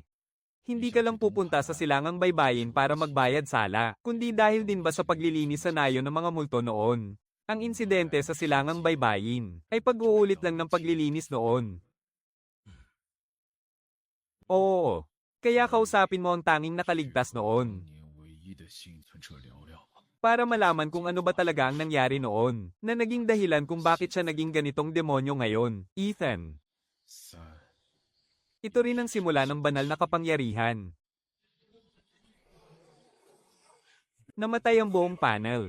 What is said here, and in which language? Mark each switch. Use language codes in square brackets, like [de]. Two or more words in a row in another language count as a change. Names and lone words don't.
[tl] Hindi ka lang pupunta sa silangang baybayin para magbayad sala, kundi dahil din ba sa paglilinis sa nayo ng mga multo noon? Ang insidente sa silangang baybayin ay pag-uulit lang ng paglilinis noon. Oo, kaya kausapin mo ang tanging nakaligtas noon. [zh] 年唯一的幸存者聊聊吧。 [tl] Para malaman kung ano ba talaga ang nangyari noon, na naging dahilan kung bakit siya naging ganitong demonyo ngayon. Ethan, [zh] 三， [tl] ito rin ang simula ng banal na kapangyarihan. Namatay ang buong panel.